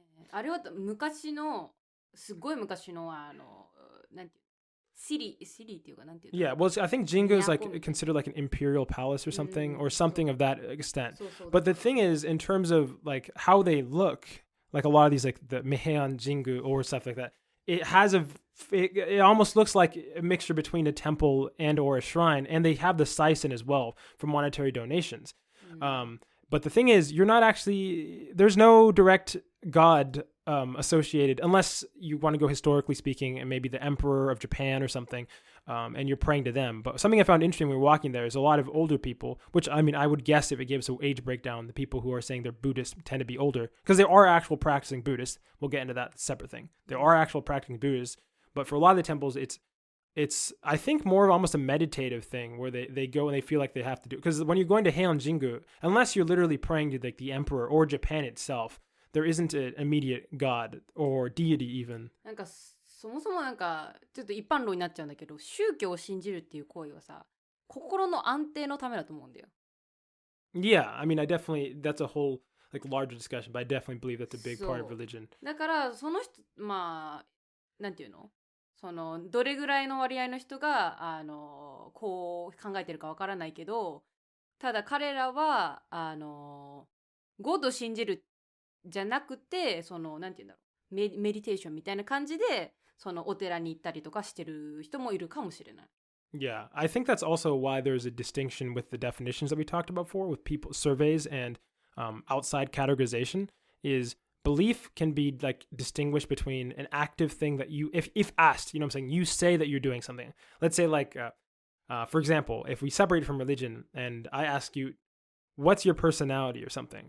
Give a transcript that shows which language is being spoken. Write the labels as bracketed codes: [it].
[ja] あれは昔のすごい昔のなんていうシリっていうかなんていう [en] Yeah, well, I think Jingu is like considered like an imperial palace or something of that extent. But the thing is, in terms of like how they look, like a lot of these like the Heian Jingu or stuff like that, it has it almost looks like a mixture between a temple and or a shrine, and they have the saisen as well for monetary donations. But the thing is, you're not actually, there's no direct god associated, unless you want to go historically speaking, and maybe the emperor of Japan or something, and you're praying to them. But something I found interesting when we were walking there is a lot of older people, which I mean, I would guess if it gives an age breakdown, the people who are saying they're Buddhist tend to be older, because there are actual practicing Buddhists. We'll get into that separate thing. There are actual practicing Buddhists, but for a lot of the temples, it's I think more of almost a meditative thing where they go and they feel like they have to do, because when you're going to Heian Jingu, unless you're literally praying to like the emperor or Japan itself, there isn't an immediate god or deity even. [ja] なんかそもそもなんかちょっと一般論になっちゃうんだけど、宗教を信じるっていう行為はさ、心の安定のためだと思うんだよ。 [en] Yeah, I mean, that's a whole like larger discussion, but I definitely believe that's a big part of [ja] そう [en] religion. [ja] だからその人まあなんていうのそのどれぐらいの割合の人がこう考えてるかわからないけど、ただ彼らはゴッドを信じるじゃなくて、そのなんていうんだろう、メディテーションみたいな感じでそのお寺に行ったりとかしてる人もいるかもしれない。 [en] Yeah, I think that's also why there's a distinction with the definitions that we talked about before with people surveys and outside categorization is belief can be like distinguished between an active thing that you, if asked, you know what I'm saying, you say that you're doing something. Let's say like, for example, if we separate from religion and I ask you, what's your personality or something?